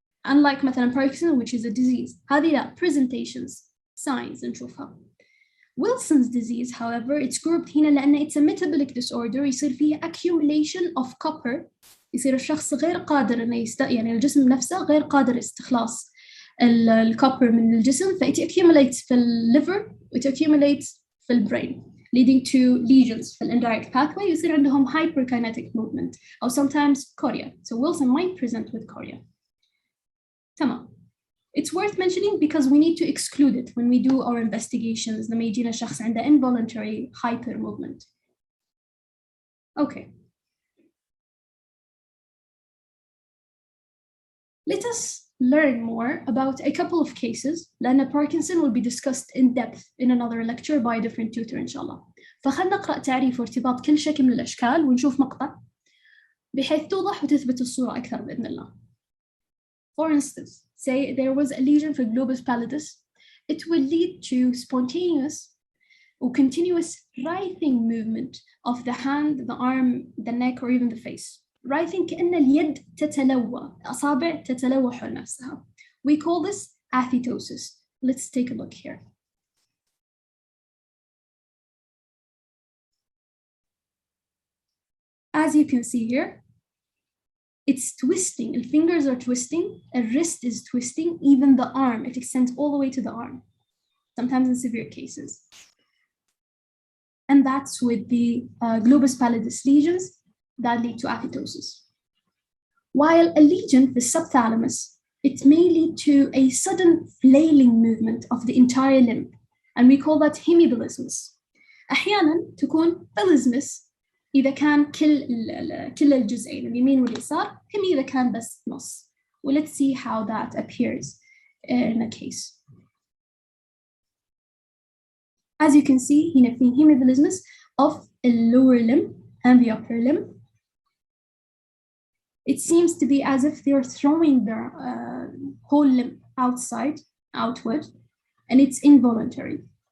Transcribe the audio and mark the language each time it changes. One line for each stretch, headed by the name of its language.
English: Unlike مثلا Parkinson which is a disease.
Arabic: هذه لا presentations signs نشوفها.
English: Wilson's disease however it's grouped هنا لأن it's a metabolic disorder
Arabic: يصير فيه
English: accumulation of copper.
Arabic: يصير الشخص غير قادر إنه يعني الجسم نفسه غير قادر استخلاص الكوبر من الجسم ف
English: it accumulates
Arabic: في الليفر it accumulates في البرين
English: leading to lesions
Arabic: في indirect pathway يصير عندهم
English: hyperkinetic movement
Arabic: أو sometimes chorea.
English: So Wilson might present with chorea.
Arabic: تمام.
English: It's worth mentioning because we need to exclude it when we do our investigations
Arabic: لما يجينا شخص عنده
English: involuntary hyper movement. Okay. Let us learn more about a couple of cases لأن Parkinson will be discussed in depth in another lecture by a different tutor
Arabic: إن شاء الله. فخلنا نقرأ تعريف وارتباط كل شكل من الأشكال ونشوف مقطع بحيث توضح وتثبت الصورة أكثر بإذن الله.
English: For instance, say there was a lesion for globus pallidus. It will lead to spontaneous or continuous writhing movement of the hand, the arm, the neck, or even the face.
Arabic: Writhing كأن اليد تتلوى، أصابع تتلوى حول نفسها.
English: We call this athetosis. Let's take a look here. As you can see here, it's twisting. The fingers are twisting, a wrist is twisting, even the arm, it extends all the way to the arm, sometimes in severe cases. And that's with the globus pallidus lesions that lead to athetosis. While a lesion, the subthalamus, it may lead to a sudden flailing movement of the entire limb, and we call that hemibilismus.
Arabic: أحياناً تكون bilismus إذا كان كل الجزئين اليمين واليسار، هم إذا كان بس نص.
English: Well, let's see how that appears in a case. As you can see,
Arabic: هنا في
English: hemibilismus of the lower limb and the upper limb. It seems to be as if they're throwing their whole limb outward, and it's involuntary.